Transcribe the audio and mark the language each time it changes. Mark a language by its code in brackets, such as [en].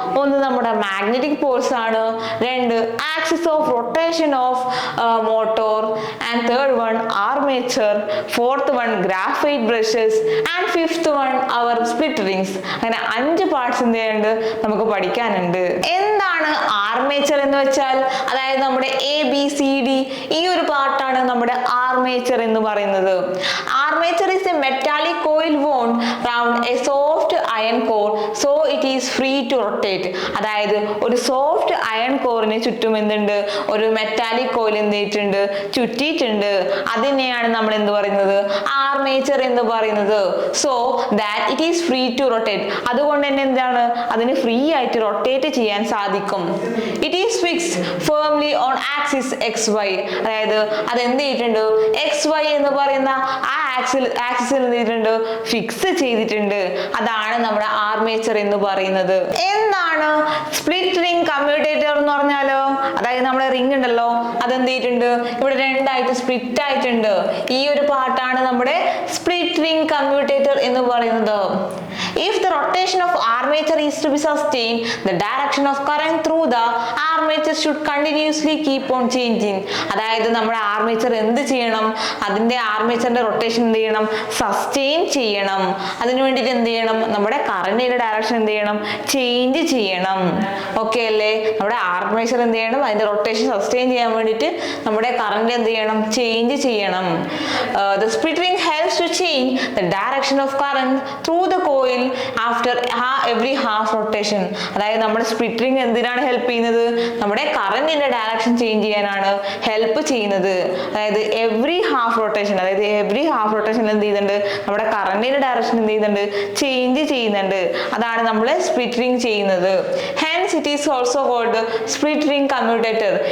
[ml] ഒന്ന് നമ്മുടെ magnetic Paul's ആണ്, രണ്ട് [en] Axis of rotation of motor, and third one armature, fourth one graphite brushes, and fifth one our split rings. [ml] അങ്ങനെ 5 parts എന്ത് ചെയ്യാനുണ്ട്, നമുക്ക് പഠിക്കാനുണ്ട്. എന്താണ് ആർമേച്ചർ എന്ന് വെച്ചാൽ? അതായത് നമ്മുടെ ABCD ഈ ഒരു പാർട്ടാണ് നമ്മുടെ ആർമേച്ചർ എന്ന് പറയുന്നത്. [en] Armature is a metallic coil wound round a soft iron core so it is free to rotate. [ml] അതായത് ഒരു സോഫ്റ്റ് അയൺ കോറിന് ചുറ്റും എന്തുണ്ട്, ഒരു മെറ്റാലിക് കോയിൽ എന്ത് ചെയ്തിട്ടുണ്ട്, ചുറ്റിയിട്ടുണ്ട്. അതിനെയാണ് നമ്മൾ എന്ത് പറയുന്നത്, ആർമേച്ചർ എന്ന് പറയുന്നത്. [en] So that it is free to rotate. [ml] അതുകൊണ്ട് തന്നെ എന്താണ്, അതിന് ഫ്രീ ആയിട്ട് റൊട്ടേറ്റ് ചെയ്യാൻ സാധിക്കും. [en] It is fixed firmly on axis XY. [ml] അതായത് അത് എന്ത് ചെയ്തിട്ടുണ്ട്, XY എന്ന് പറയുന്ന ആ ആക്സിസിൽ എന്ത് ചെയ്തിട്ടുണ്ട്, ഫിക്സ് ചെയ്തിട്ടുണ്ട്. അതാണ് നമ്മുടെ ആർമേച്ചർ എന്ന് പറയുന്നത്. എന്താണ് സ്പ്ലിറ്റ് റിംഗ് കമ്മ്യൂട്ടേറ്റർ എന്ന് പറഞ്ഞാലോ? അതായത് നമ്മുടെ റിംഗ് ഉണ്ടല്ലോ, അതെന്ത് ചെയ്തിട്ടുണ്ട്, ഇവിടെ രണ്ടായിട്ട് സ്പ്ലിറ്റ് ആയിട്ടുണ്ട്. ഈ ഒരു പാർട്ടാണ് നമ്മുടെ സ്പ്ലിറ്റ് റിംഗ് കമ്മ്യൂട്ടേറ്റർ എന്ന് പറയുന്നത്. [en] If the rotation of armature is to be sustained, the direction of current through the armature should continuously keep on changing. [ml] അതായത് നമ്മുടെ ആർമേച്ചർ എന്ത് ചെയ്യണം, അതിന്റെ ആർമേച്ചറിന്റെ റൊട്ടേഷൻ എന്ത് ചെയ്യണം, സസ്റ്റെയിൻ ചെയ്യണം. അതിനു വേണ്ടിയിട്ട് എന്ത് ചെയ്യണം, നമ്മുടെ കറന്റിന്റെ ഡയറക്ഷൻ എന്ത് ചെയ്യണം, ചേഞ്ച് ചെയ്യണം. ഓക്കെ അല്ലേ? നമ്മുടെ ആർമേച്ചർ എന്ത് ചെയ്യണം, അതിന്റെ റൊട്ടേഷൻ സസ്റ്റെയിൻ ചെയ്യാൻ വേണ്ടിയിട്ട് നമ്മുടെ കറന്റ് എന്ത് ചെയ്യണം, ചേഞ്ച് ചെയ്യണം. [en] The split ring helps to change the direction of current through the coil after every half rotation. [ml] അതായത് നമ്മുടെ സ്പ്ലിറ്റ് റിംഗ് എന്തിനാണ് ഹെൽപ്പ് ചെയ്യുന്നത്, നമ്മുടെ കറന്റിന്റെ ഡയറക്ഷൻ ചേഞ്ച് ചെയ്യാനാണ് ഹെൽപ്പ് ചെയ്യുന്നത്. അതായത് എവറി ഹാഫ് റൊട്ടേഷൻ, അതായത് എവറി ഹാഫ് റൊട്ടേഷൻ എന്ത് ചെയ്യുന്നുണ്ട്, നമ്മുടെ കറന്റിന്റെ ഡയറക്ഷൻ എന്ത് ചെയ്യുന്നുണ്ട്, ചേഞ്ച് ചെയ്യുന്നുണ്ട്. അതാണ് നമ്മൾ സ്പ്ലിറ്റ് റിംഗ് ചെയ്യുന്നത്. [en] Hence it is also called split ring commutator.